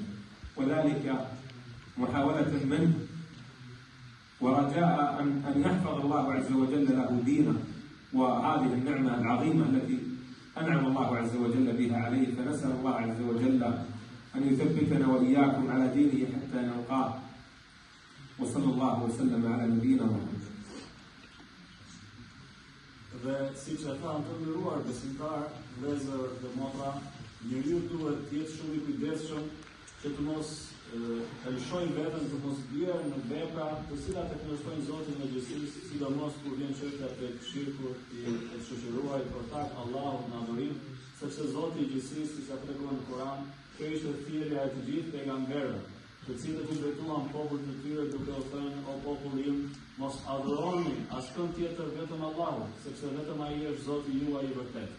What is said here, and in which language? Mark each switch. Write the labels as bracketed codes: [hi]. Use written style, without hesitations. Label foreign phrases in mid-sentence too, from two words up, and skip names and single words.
[ar] وذلك محاولة منه ورجاء أن يحفظ الله عز وجل له دينه وهذه النعمة العظيمة التي أنعم الله عز وجل بها عليه. فنسأل الله عز وجل أن يثبتنا وإياكم على دينه حتى نلقاه. وصلى الله وسلم على نبينا محمد. [sq] Dhe siç e thanë të nderuar besimtar, vëllezër dhe motra, njeriu duhet të jetë shumë i kujdesshëm që të mos e lëshojë veten të mos bjerë në vepra të cilat e kundërshtojnë Zotin e gjithësisë, sidomos kur vjen çështja tek shirku i shoqëruar i portak Allahut në adhurim, sepse Zoti i gjithësisë, siç ka treguar në Kur'an, kjo ishte thirrja e të gjithë pejgamberëve, të cilët u drejtuan popullit të tyre duke u thënë: o popull im, mos adhuroni askënd tjetër vetëm Allahut, sepse vetëm ai është Zoti juaj i vërtet.